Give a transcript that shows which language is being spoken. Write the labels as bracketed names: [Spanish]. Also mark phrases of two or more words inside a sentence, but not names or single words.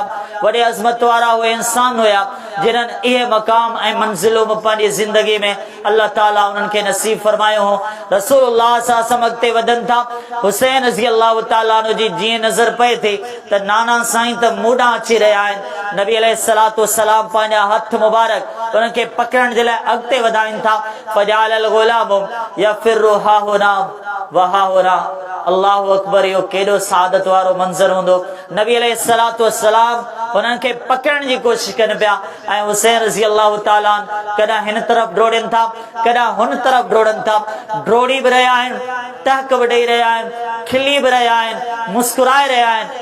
[Sindhi] वॾे अज़मत वारा उहे इंसान हुया जिन्हनि इहे मक़ाम ऐं मंज़िलूं पंहिंजी ज़िंदगी में अल्लाह ताला उन्हनि खे नसीब फरमायो हो। [Arabic] رسول الله صلى الله عليه وسلم [Sindhi] अॻिते वधनि था। हुसैन [Arabic] رضي الله تعالى عنه [Sindhi] जी जीअं नज़र पए थी त नाना साईं त मूं ॾांहुं अची रहिया आहिनि। नबी [Arabic] عليه الصلاة والسلام [Sindhi] पंहिंजा हथ मुबारक उन्हनि खे पकड़ण जे लाइ अॻिते वधाइनि था। [Arabic] فجعل الغلام يفر هاهنا وهاهنا. الله أكبر, [Sindhi] इहो केॾो सादत वारो मंज़र हूंदो। नबी [Arabic] عليه الصلاة والسلام [Sindhi] उन्हनि खे पकड़ण जी कोशिश कनि पिया ऐं हुसैन [Arabic] رضي الله تعالى [Sindhi] कॾहिं हिन तरफ़ डोड़नि था कॾहिं हुन तरफ़ डोड़नि था। डोड़ी बि रहिया आहिनि, टहक बि ॾेई रहिया आहिनि, खिली बि रहिया आहिनि, मुस्कुराए रहिया आहिनि।